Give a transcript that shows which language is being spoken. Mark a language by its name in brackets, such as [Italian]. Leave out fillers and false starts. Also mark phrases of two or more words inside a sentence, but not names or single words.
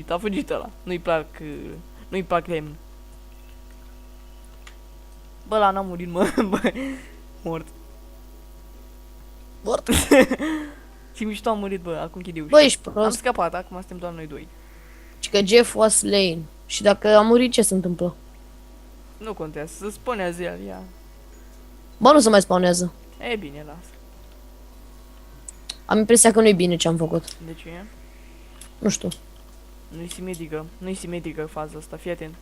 [Romanian] a fugit ăla. Nu-i plac lemn. Bă, ăla n-a murit, mă, bă. Mort. Mort. Și mișto a murit, bă, acum închide ușa. Bă, ești Am prost. scăpat, acum suntem doar noi doi. Și că [English] Jeff was slain. [Romanian] Și dacă a murit, ce se întâmplă? Nu contează, să spunează el, ia. Bă, nu se mai spawnează. E bine, lasă. Am impresia că nu-i bine ce am făcut. De ce e? Nu știu. Nu-i simetrică faza asta, fii atent.